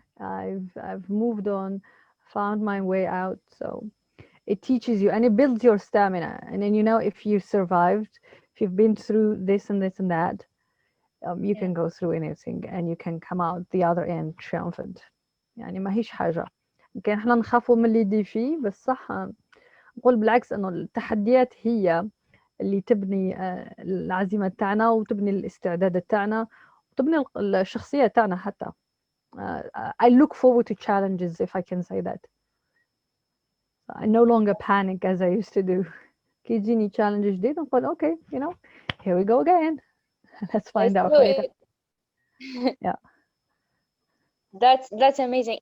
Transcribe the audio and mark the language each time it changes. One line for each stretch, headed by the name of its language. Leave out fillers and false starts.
English: I've moved on, found my way out. So it teaches you and it builds your stamina. And then if you survived, if you've been through this and this and that, you can go through anything and you can come out the other end triumphant.
Arabic: يعني ما هيش حاجة يمكن احنا نخافوا من اللي ديفي، بس صح نقول بالعكس انه التحديات هي اللي تبني العزيمة تاعنا وتبني الاستعداد تاعنا وتبني الشخصية تاعنا حتى.
English: I look forward to challenges, if I can say that. I no longer panic as I used to do.
Arabic: كي يجيني
English: challenge
Arabic: جديد نقول
English: okay, you know, here we go again. Let's find out later. Yeah. That's amazing.